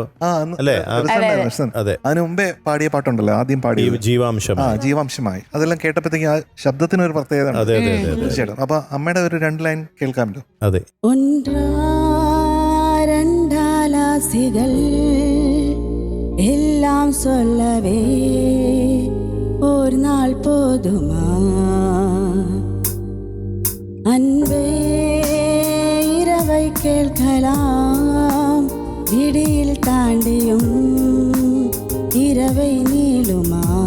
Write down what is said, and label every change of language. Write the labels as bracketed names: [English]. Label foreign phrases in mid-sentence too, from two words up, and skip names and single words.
[Malayalam] അതിനു മുമ്പേ പാടിയ പാട്ടുണ്ടല്ലോ, ആദ്യം പാടിയ ജീവാംശം. ജീവാംശമായി. അതെല്ലാം കേട്ടപ്പോഴത്തേക്ക് ആ ശബ്ദത്തിന് ഒരു പ്രത്യേകത തീർച്ചയായിട്ടും. അപ്പൊ അമ്മയുടെ ഒരു 2 ലൈൻ കേൾക്കാമല്ലോ. അതെ. [Tamil] എല്ലാം சொல்லவே ஒரு நாள் போதுமா அன்பே இரவை கேட்கலாம் விடியில் தாண்டியும் இரவை நீளுமா